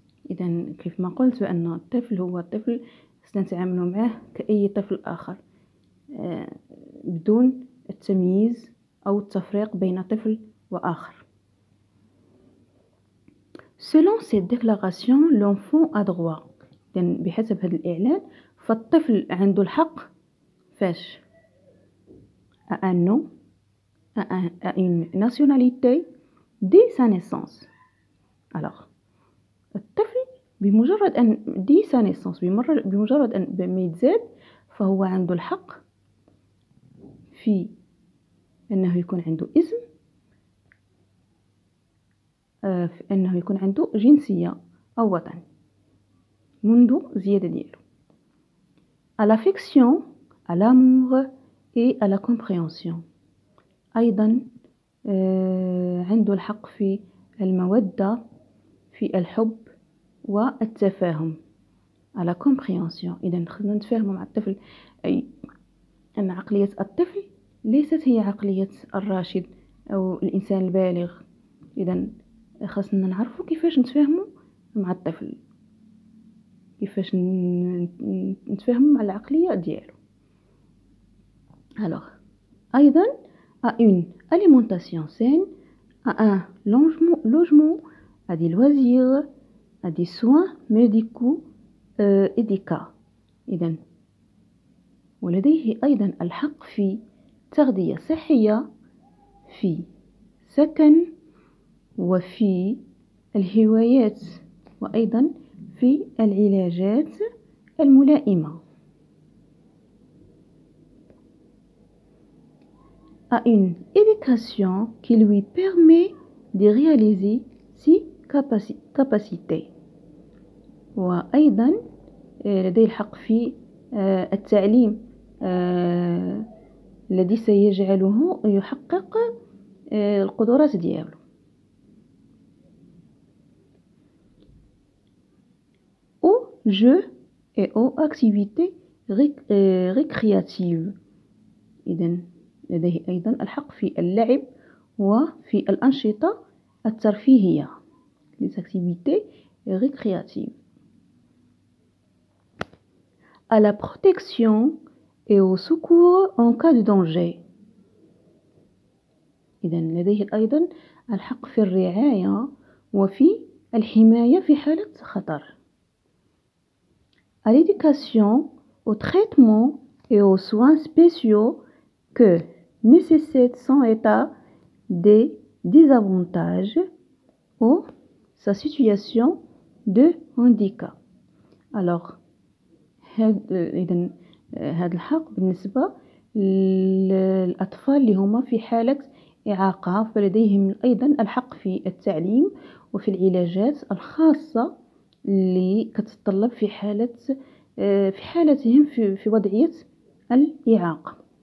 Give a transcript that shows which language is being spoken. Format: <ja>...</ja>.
<ar>إذن كيف ما قلت أن الطفل هو الطفل سنتعامل معه كأي طفل آخر بدون التمييز أو التفريق بين طفل وآخر.</ar> <fr>Selon cette déclaration, l'enfant a droit.</fr> <ar>بحسب هذا الإعلان فالطفل عنده الحق فاش</ar> <fr>à un nom, à une nationalité dès sa naissance.</fr> <ar>Alors الطفل بمجرد أن</ar> <fr>dès sa naissance</fr> <ar>بمجرد أن ما يتزاد فهو عنده الحق في أنه يكون عنده اسم، في أنه يكون عنده جنسية أو وطن منذ زيادة ديالو.</ar> <fr>à l'affection, à l'amour et à la compréhension.</fr> <ar>أيضا عنده الحق في المودة، في الحب والتفاهم.</ar> <fr>à la compréhension.</fr> <ar>إذا خلينا نتفاهموا مع الطفل، أي أن عقلية الطفل ليست هي عقلية الراشد أو الإنسان البالغ. إذا خاصنا نعرفوا كيفاش نتفاهموا مع الطفل، كيفاش نتفاهموا مع العقلية ديالو.</ar> <fr>alors أيضا à une alimentation saine, à un logement, à des loisirs, à des soins médicaux et des cas.</fr> <ar>إذن ولديه أيضا الحق في تغذية صحية، في سكن، وفي الهوايات، وأيضا في العلاجات الملائمة.</ar> <fr>à une éducation qui lui permet de réaliser ses capacités.</fr> <ar>وأيضا لديه الحق في التعليم الذي سيجعله يحقق القدرات ديالو.</ar> <fr>aux jeux et aux activités récréative.</fr> <ar>إذن لديه أيضا الحق في اللعب وفي الأنشطة الترفيهية.</ar> <fr>Les activités récréatives. À la protection et au secours en cas de danger.</fr> <ar>إذن لديه أيضا الحق في الرعاية وفي الحماية في حالة خطر.</ar> <fr>À l'éducation, au traitement et aux soins spéciaux que nécessite son état des désavantages ou sa situation de handicap.</fr> <ar>Alors إذن هذا الحق بالنسبة للأطفال اللي هما في حالة إعاقة، فلديهم أيضا الحق في التعليم وفي العلاجات الخاصة اللي كتتطلب في حالتهم في وضعية الإعاقة.</ar>